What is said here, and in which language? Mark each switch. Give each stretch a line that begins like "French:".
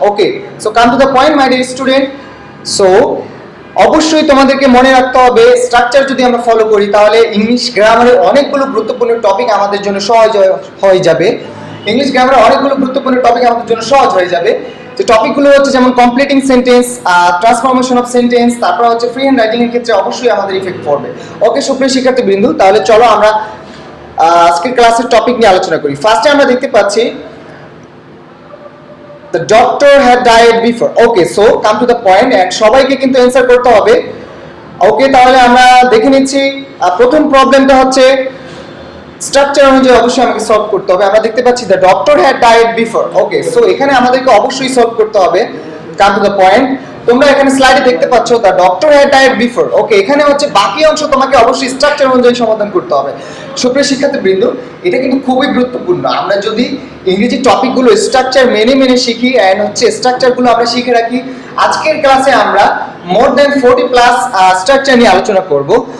Bangla: Okay,
English: So come to the point my dear student.
Bangla: So অবশ্যই তোমাদেরকে মনে রাখতে হবে, স্ট্রাকচার যদি আমরা ফলো করি তাহলে ইংলিশ গ্রামারের অনেকগুলো গুরুত্বপূর্ণ টপিক আমাদের জন্য সহজ হয়ে যাবে। ইংলিশ গ্রামারের অনেকগুলো গুরুত্বপূর্ণ টপিক আমাদের জন্য সহজ হয়ে যাবে। যে টপিকগুলো হচ্ছে যেমন completing sentence, transformation of sentence, তারপর হচ্ছে ফ্রি হ্যান্ড রাইটিং এর ক্ষেত্রে অবশ্যই আমাদের ইফেক্ট পড়বে। ওকে সুপ্রিয় শিক্ষার্থীবৃন্দ, তাহলে চলো আমরা আজকের ক্লাসের টপিক নিয়ে আলোচনা করি। ফার্স্টে আমরা দেখতে পাচ্ছি
English: the doctor had died before. Okay, so come to the point, and
Bangla: সবাইকে কিন্তু অ্যানসার করতে হবে। ওকে, তাহলে আমরা দেখে নিচ্ছি প্রথম প্রবলেমটা হচ্ছে স্ট্রাকচার অনুযায়ী অবশ্যই আমাকে সলভ করতে হবে। আমরা দেখতে পাচ্ছি
English: the doctor had died before.
Bangla: Okay, so এখানে আমাদেরকে অবশ্যই সলভ করতে হবে।
English: come to the point,
Bangla: তোমরা এখানে স্লাইডে দেখতে পাচ্ছ
English: the doctor had died before.
Bangla: ওকে, এখানে হচ্ছে বাকি অংশ তোমাকে অবশ্যই স্ট্রাকচার অনুযায়ী সমাধান করতে হবে। সুপ্রিয় শিক্ষার্থীবৃন্দ, এটা কিন্তু খুবই গুরুত্বপূর্ণ। আমরা যদি ইংরেজি টপিকগুলো স্ট্রাকচার মেনে শিখি অ্যান্ড হচ্ছে স্ট্রাকচারগুলো আমরা শিখে রাখি, আজকের ক্লাসে আমরা মোর দ্যান 40+ স্ট্রাকচার নিয়ে আলোচনা করব।